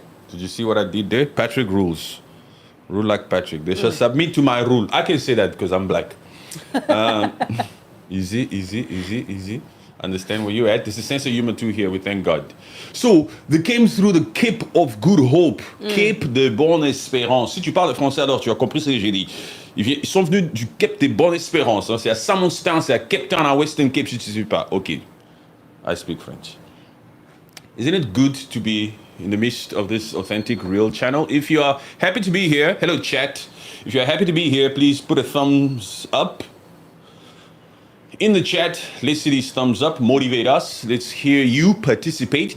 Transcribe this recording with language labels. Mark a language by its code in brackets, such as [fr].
[en] Did you see what I did there? Patrick rules. Rule like Patrick. They shall submit to my rule. I can say that because I'm black. Easy. Understand where you're at. There's a sense of humor too here, we thank God. So, they came through the Cape of Good Hope. [fr] Cape de Bonne Espérance. Si tu parles français alors, tu as compris ce que j'ai dit. Ils sont venus du Cape de Bonne Espérance. Hein. C'est à Samostown, c'est à Cape Town, à Western Cape, si tu ne sais pas. [en] Ok. I speak French. Isn't it good to be in the midst of this authentic, real channel? If you are happy to be here, hello chat. If you are happy to be here, please put a thumbs up. In the chat, let's see these thumbs up, motivate us. Let's hear you participate.